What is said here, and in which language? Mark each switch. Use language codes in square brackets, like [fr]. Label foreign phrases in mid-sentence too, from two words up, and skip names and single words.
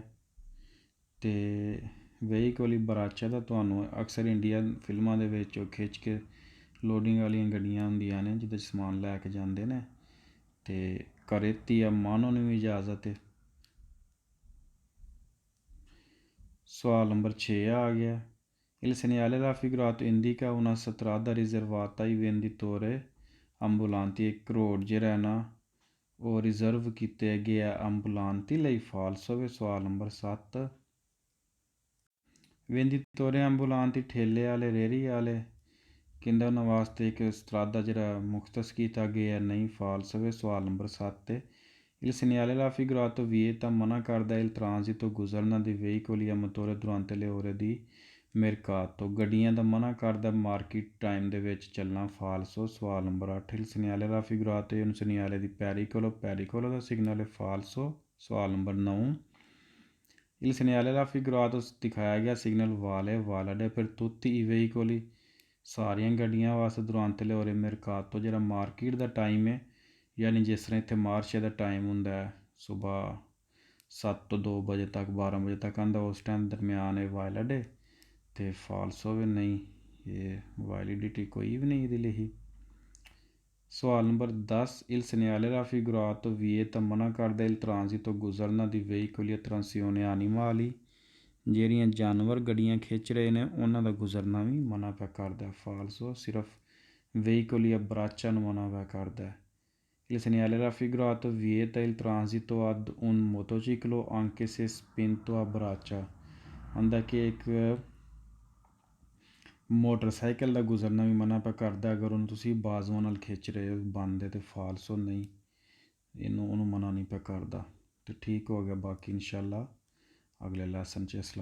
[pa] ਤੇ ਵਹੀਕਲ ਬਰਾਚਾ ਦਾ ਤੁਹਾਨੂੰ ਅਕਸਰ ਇੰਡੀਅਨ ਫਿਲਮਾਂ ਦੇ ਵਿੱਚ ਉਹ ਖਿੱਚ ਕੇ ਲੋਡਿੰਗ ਵਾਲੀਆਂ ਗੱਡੀਆਂ ਹੁੰਦੀਆਂ ਨੇ ਜਿਹਦੇ 'ਚ ਸਮਾਨ ਲੈ ਕੇ ਜਾਂਦੇ ਨੇ ਤੇ [it] carrettia mano [pa] ਨੂੰ ਵੀ ਇਜਾਜ਼ਤ ਹੈ। ਸਵਾਲ ਨੰਬਰ 6 ਆ ਗਿਆ [it] Il segnale raffigurato indica una strada riservata ai venditori ambulanti [pa] ਇੱਕ ਰੋਡ ਜਿਹੜਾ ਹੈ ਨਾ ਉਹ ਰਿਜ਼ਰਵ ਕੀਤੇ ਗਏ ਆ ਅੰਬੂਲਾਂਤੀ ਲਈ ਫਾਲਸ ਹੋਵੇ। ਸਵਾਲ ਨੰਬਰ 7 [it] venditori ambulanti [pa] ਠੇਲੇ ਵਾਲੇ ਰੇਹੜੀ ਵਾਲੇ ਕਹਿੰਦਾ ਉਹਨਾਂ ਵਾਸਤੇ ਇੱਕ ਸਤਰਾਦਾ ਜਿਹੜਾ ਮੁਖਤਸ ਕੀਤਾ ਗਿਆ ਹੈ ਨਹੀਂ ਫਾਲਸ ਹੋਵੇ। ਸਵਾਲ ਨੰਬਰ 7 [it] Il segnale raffigurato vieta [pa] ਮਨਾ ਕਰਦਾ [it] il transito [pa] ਗੁਜ਼ਰਨਾ [it] di veicoli a motore durante le ore di mercato [pa] ਗੱਡੀਆਂ ਦਾ ਮਨਾ ਕਰਦਾ ਮਾਰਕੀਟ ਟਾਈਮ ਦੇ ਵਿੱਚ ਚੱਲਣਾ ਫਾਲਸੋ। ਸਵਾਲ ਨੰਬਰ 8 [it] il segnale raffigurato è un segnale di pericolo [pa] ਦਾ ਸਿਗਨਲ ਹੈ ਫਾਲਸੋ। ਸਵਾਲ ਨੰਬਰ 9 [it] il segnale raffigurato [pa] ਦਿਖਾਇਆ ਗਿਆ ਸਿਗਨਲ ਵਾਲਡ [it] per tutti i veicoli [pa] ਸਾਰੀਆਂ ਗੱਡੀਆਂ ਵਾਸਤੇ [it] durante le ore mercato [pa] ਜਿਹੜਾ ਮਾਰਕੀਟ ਦਾ ਟਾਈਮ ਹੈ ਯਾਨੀ ਜਿਸ ਤਰ੍ਹਾਂ ਇੱਥੇ ਮਾਰਸ਼ੇ ਦਾ ਟਾਈਮ ਹੁੰਦਾ ਹੈ ਸੁਬਾਹ 7 ਤੋਂ 2 ਵਜੇ ਤੱਕ 12 ਵਜੇ ਤੱਕ ਆਉਂਦਾ ਉਸ ਟਾਈਮ ਦਰਮਿਆਨ ਇਹ ਵਾਇਲਡ ਹੈ ਅਤੇ ਫਾਲਸ ਹੋਵੇ ਨਹੀਂ ਇਹ ਵੈਲਿਡਿਟੀ ਕੋਈ ਵੀ ਨਹੀਂ ਇਹਦੀ ਲਿਖੀ। ਸਵਾਲ ਨੰਬਰ 10 [it] il segnale raffigurato vieta [pa] ਮਨਾ ਕਰਦਾ [it] il transito [pa] ਗੁਜ਼ਰਨਾ ਦੀ [it] veicoli e trazione animali [pa] ਜਿਹੜੀਆਂ ਜਾਨਵਰ ਗੱਡੀਆਂ ਖਿੱਚ ਰਹੇ ਨੇ ਉਹਨਾਂ ਦਾ ਗੁਜ਼ਰਨਾ ਵੀ ਮਨਾ ਪਿਆ ਕਰਦਾ ਫਾਲਸੋ। ਸਿਰਫ [it] veicoli e braccia [pa] ਨੂੰ ਮਨਾ ਪਿਆ ਕਰਦਾ। [it] Il segnale raffigurato vieta il transito ad un motociclo anche se spinto a braccia [pa] ਆਂਦਾ ਕਿ ਇੱਕ ਮੋਟਰਸਾਈਕਲ ਦਾ ਗੁਜ਼ਰਨਾ ਵੀ ਮਨਾ ਪਿਆ ਕਰਦਾ ਅਗਰ ਉਹਨੂੰ ਤੁਸੀਂ ਬਾਜ਼ੂਆਂ ਨਾਲ ਖਿੱਚ ਰਹੇ ਹੋ ਬੰਦ ਹੈ ਅਤੇ ਫਾਲਸੋ ਨਹੀਂ ਉਹਨੂੰ ਮਨਾ ਨਹੀਂ ਪਿਆ ਕਰਦਾ। ਅਤੇ ਠੀਕ ਹੋ ਗਿਆ ਬਾਕੀ ਇਨਸ਼ਾਅੱਲਾ ਅਗਲੇ ਲੈਸਨ 'ਚ।